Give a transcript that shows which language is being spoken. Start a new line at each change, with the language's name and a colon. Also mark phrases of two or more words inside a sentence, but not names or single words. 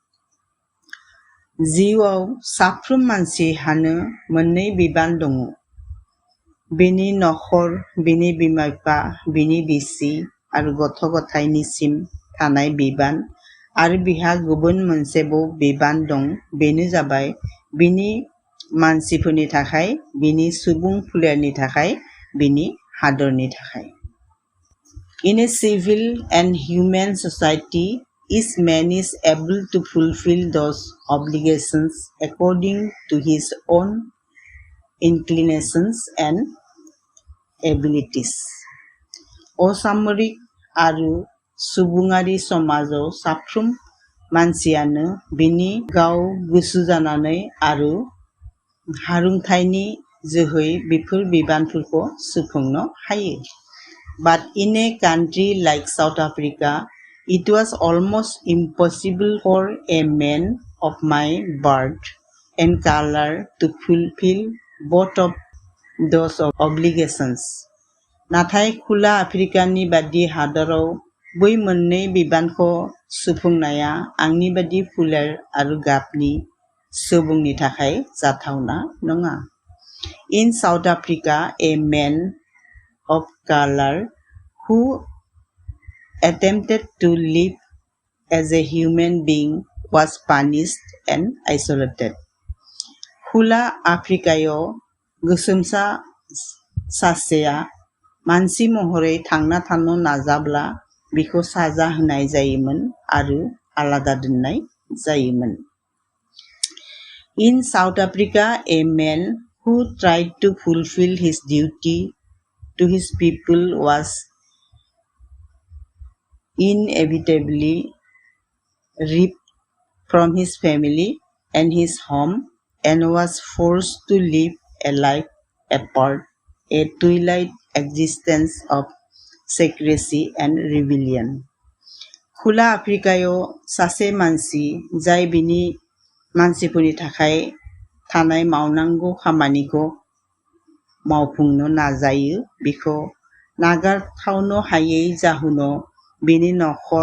Bodo: जिउआव साफ्रोम मानसिहानो मोननै बिबान दङ. बिनि नखर, बिनि बिमा-बिफा, बिनि बिसि आरो गथ'-गथायनिसिम थानाय बिबान, आरो बिहा गुबुन मोनसेबो बिबान दं, बेनो जाबाय बिनि मानसिफोरनि थाखाय, बिनि सुबुं फोलेरनि थाखाय, बिनि हादरनि थाखाय.
English: In a civil and humane society, each man is able to fulfill those obligations according to his own inclinations and abilities.
Bodo: असामरिक आरो सुबुङारि समाजाव साफ्रोम मानसियानो बिनि गाव गोसो जानानै आरो हारोंथायनि जोहै बेफोर बिबानफोरखौ सुफुंनो हायो.
English: But in a country like South Africa, it was almost impossible for a man of my birth and color to fulfill both of those obligations.
Bodo: नाथाय खोला आफ्रिकानि बादि हादराव बै मोननै बिबानखौ सुफुंनाया आंनि बादि फोलेर आरो गाबनि सुबुंनि थाखाय जाथावना नङा.
English: In South Africa, a man of color who attempted to live as a human being was punished and isolated.
Bodo: खोला आफ्रिकायाव गोसोमसा सासेया मानसि महरै थांना थानो नाजाब्ला बिखौ साजा होनाय जायोमोन आरो आलादा दोननाय जायोमोन.
English: In South Africa, a man who tried to fulfill his duty to his people was inevitably ripped from his family and his home and was forced to live a life apart, a twilight existence of secrecy and rebellion.
Bodo: खुला आफ्रिकायाव सासे मानसि जाय बिनि मानसिफोरनि थाखाय थानाय मावनांगौ खामानिखौ मावफुंनो नाजायो बिखौ नागारथावनो हायै जाहोनाव बिनि नखर